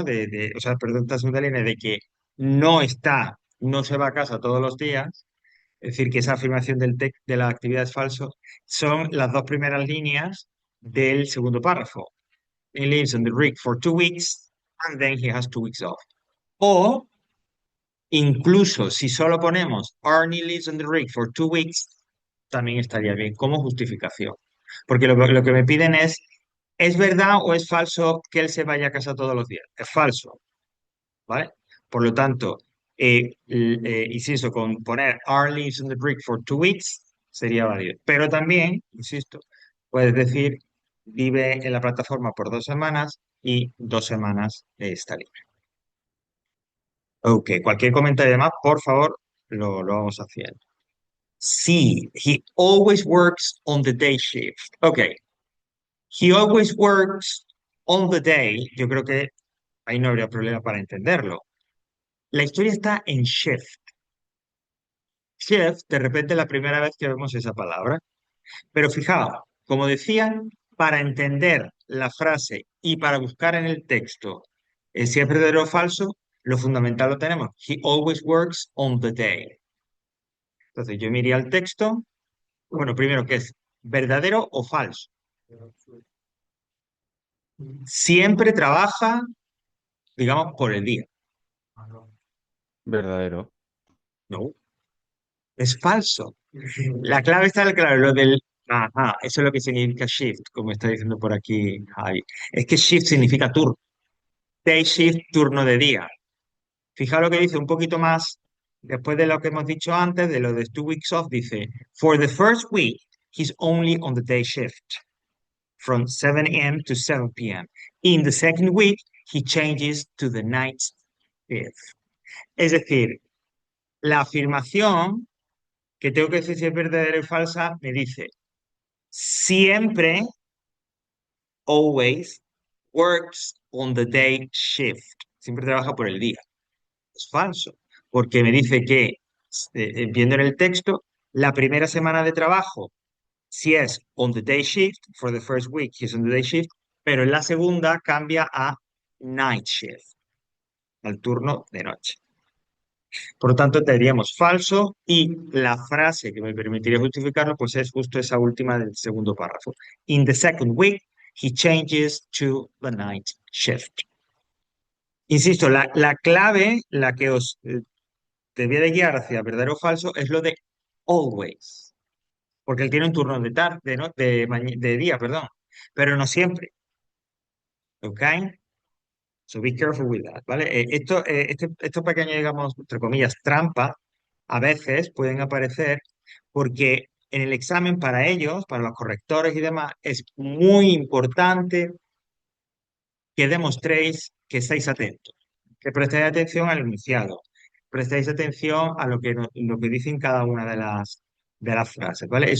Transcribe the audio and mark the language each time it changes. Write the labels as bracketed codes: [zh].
[es] O sea, perdón, esta segunda línea de que no se va a casa todos los días, es decir, que esa afirmación de la actividad es falso, son las dos primeras líneas del segundo párrafo. [en] He lives on the rig for 2 weeks and then he has 2 weeks off. [es] O incluso si solo ponemos [en] Arnie lives on the rig for 2 weeks, [es] también estaría bien como justificación. Porque lo que me piden ¿es verdad o es falso que él se vaya a casa todos los días? Es falso, ¿vale? Por lo tanto, insisto, con poner [en] Arnie lives on the rig for 2 weeks [es] sería válido. Pero también, insisto, puedes decir vive en la plataforma por 2 semanas y 2 semanas está libre. Ok, cualquier comentario más, por favor, lo vamos haciendo. Sí, [en] he always works on the day shift. Ok, he always works on the day. [es] Yo creo que ahí no habría problema para entenderlo. La historia está en shift. Shift, de repente, es la primera vez que vemos esa palabra. Pero fijaos, como decían, para entender la frase y para buscar en el texto si es verdadero o falso, lo fundamental lo tenemos. [en] He always works on the day. [es] Entonces yo me iría al texto. Bueno, primero, ¿qué es? ¿Verdadero o falso? Siempre trabaja, digamos, por el día. Verdadero. No, es falso. La clave está, claro, lo del... Ajá, eso es lo que significa shift, como está diciendo por aquí Javi. Es que shift significa turno. Day shift, turno de día. Fijaos lo que dice un poquito más, después de lo que hemos dicho antes, de lo de [en] 2 weeks off, [es] dice, [en] For the first week, he's only on the day shift, from 7 a.m. to 7 p.m. In the second week, he changes to the night shift. [es] Es decir, la afirmación que tengo que decir si es verdadera y falsa me dice, siempre, always, [en] works on the day shift. [es] Siempre trabaja por el día. Es falso, porque me dice que, viendo en el texto, la primera semana de trabajo, si es [en] on the day shift, [es] for the first week, he's on the day shift, pero en la segunda cambia a night shift, al turno de noche. Por lo tanto, tendríamos falso y la frase que me permitiría justificarlo, pues es justo esa última del segundo párrafo. [en] In the second week, he changes to the night shift. [es] Insisto, la clave, la que os debía de guiar hacia verdadero o falso, es lo de always, porque él tiene un turno de tarde, ¿no? De día, perdón, pero no siempre, ¿ok? [en] So be careful with that, [es] ¿vale? Estos pequeños, digamos, entre comillas, trampas, a veces pueden aparecer porque en el examen para ellos, para los correctores y demás, es muy importante que demostréis que estáis atentos, que prestéis atención al enunciado, prestéis atención a lo que dicen cada una de las frases, ¿vale?